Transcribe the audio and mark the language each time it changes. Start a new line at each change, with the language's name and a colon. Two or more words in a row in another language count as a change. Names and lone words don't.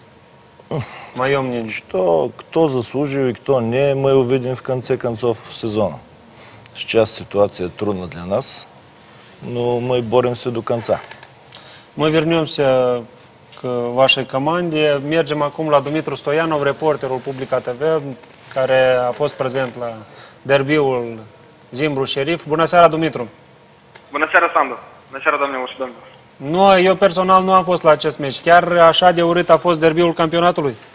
Russian: Мое мнение. Что, кто заслуживает, кто не, мы увидим в конце концов сезона. Сейчас ситуация трудна для нас, но мы боремся до конца. Мы вернемся к вашей команде.
Romanian: Mergem acum la Dumitru Stoianov, reporterul Publica TV, care a fost prezent la derbiul Zimbru-Șerif. Bună seara, Dumitru! Bună seara, Sandu! Bună seara, doamnelor și domnilor! Nu, eu personal nu am fost la acest meci. Chiar așa de urât a fost derbiul campionatului?